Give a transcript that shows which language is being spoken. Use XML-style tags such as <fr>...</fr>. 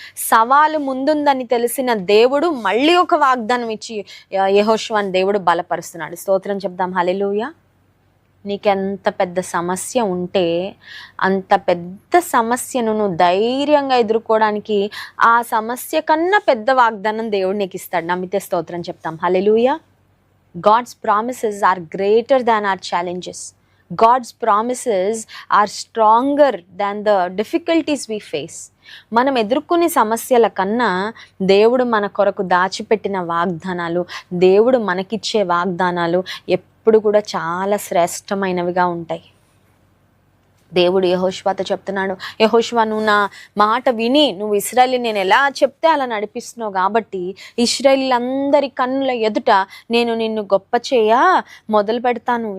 <te>సవాలు ముందుందని తెలిసిన దేవుడు మళ్ళీ ఒక వాగ్దానం ఇచ్చి యెహోషువను దేవుడు బలపరుస్తున్నాడు. స్తోత్రం చెప్దాం, హల్లెలూయా. నీకెంత పెద్ద సమస్య ఉంటే అంత పెద్ద సమస్యను నువ్వు ధైర్యంగా ఎదుర్కోవడానికి ఆ సమస్య కన్నా పెద్ద వాగ్దానం దేవుడు నీకు ఇస్తాడు. నమ్మితే స్తోత్రం చెప్తాం, హల్లెలూయా.</te> <en>God's promises are greater than our challenges. God's promises are stronger than the difficulties we face.</en> <te>మనం ఎదుర్కొనే సమస్యల కన్నా దేవుడు మన కొరకు దాచిపెట్టిన వాగ్దానాలు, దేవుడు మనకిచ్చే వాగ్దానాలు ఎప్పుడు కూడా చాలా శ్రేష్టమైనవిగా ఉంటాయి. దేవుడు యెహోషువతో చెప్తున్నాడు, యెహోషువ నువ్వు నా మాట విని నువ్వు ఇశ్రాయేలు నేను ఎలా చెప్తే అలా నడిపిస్తున్నావు కాబట్టి ఇశ్రాయేలీలందరి కన్నుల ఎదుట నేను నిన్ను గొప్ప చేయ మొదలు పెడతాను.</te>